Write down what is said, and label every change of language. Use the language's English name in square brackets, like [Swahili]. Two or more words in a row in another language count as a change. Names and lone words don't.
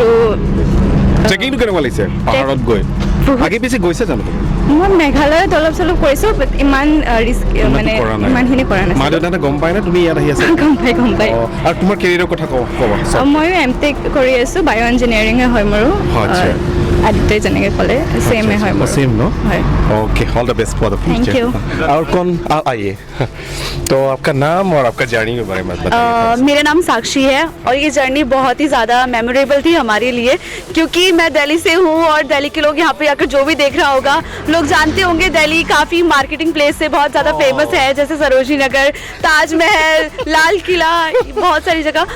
[Assamese] ট্ৰেকিংটো কেনেকুৱা লাগিছে পাহাৰত গৈ? আগে পিছে গৈছে জানো? মই মেঘালয়ত অলপ চলপ কৰিছোঁ, বাট ইমান ৰিস্ক মানে ইমানখিনি কৰা নাছিলোঁ। মা দেউতাহঁতে গম পায় নে তুমি ইয়াত আহি আছা? গম পায়। আৰু তোমাৰ কেৰিয়াৰৰ কথা ক'বা। ময়ো MTech কৰি আছোঁ, [English] bio engineeringে [Assamese] হয় মোৰো। आदित्य যেনেকৈ ক'লে [Hindi] सेम है [English] same no okay all the best for the future. [Hindi] और कौन आइए तो आपका नाम और आपका जर्नी के बारे में बताइए। मेरा नाम साक्षी है और ये जर्नी बहुत ही ज़्यादा मेमोरेबल थी हमारे लिए, क्योंकि मैं दिल्ली से हूँ और दिल्ली के लोग यहाँ पे आकर जो भी देख रहा होगा, लोग जानते होंगे दिल्ली काफ़ी [English] marketing place [Hindi] से बहुत ज़्यादा फेमस है, जैसे सरोजनी नगर, ताजमहल, लाल किला, बहुत सारी जगह।